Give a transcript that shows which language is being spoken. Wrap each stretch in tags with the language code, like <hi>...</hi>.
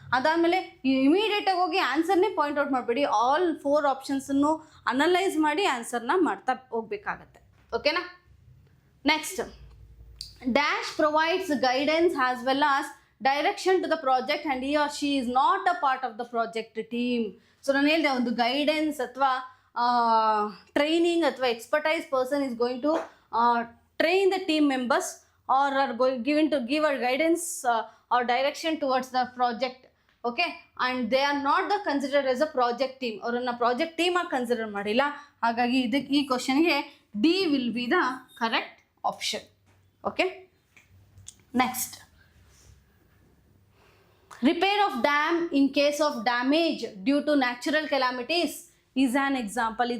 <kn>ಅದಾದಮೇಲೆ ಇಮಿಡಿಯೇಟಾಗಿ ಹೋಗಿ ಆನ್ಸರ್ನೇ ಪಾಯಿಂಟ್ ಔಟ್ ಮಾಡಿಬಿಡಿ, ಆಲ್ 4 ಆಪ್ಷನ್ಸನ್ನು ಅನಲೈಸ್ ಮಾಡಿ ಆನ್ಸರ್ನ ಮಾಡ್ತಾ ಹೋಗ್ಬೇಕಾಗತ್ತೆ. ಓಕೆನಾ.</kn> <en>Next, dash provides guidance as well as direction to the project and he or she is not a part of the project team.</en> <kn>So ನಾನು ಹೇಳಿದೆ, ಒಂದು ಗೈಡೆನ್ಸ್ ಅಥವಾ ಟ್ರೈನಿಂಗ್ ಅಥವಾ expertise person</kn> <en>is going to train the team members or are given to give a guidance or direction towards the project. Okay, and they are not the considered as a project team.</en> <kn>ಅವರನ್ನು project ಟೀಮಾಗಿ consider ಮಾಡಿಲ್ಲ. ಹಾಗಾಗಿ ಈ ಕ್ವಶನ್ಗೆ D will be the correct option. Okay.</kn> <en>Next, repair of dam in case of damage due to natural calamities is an example.</en>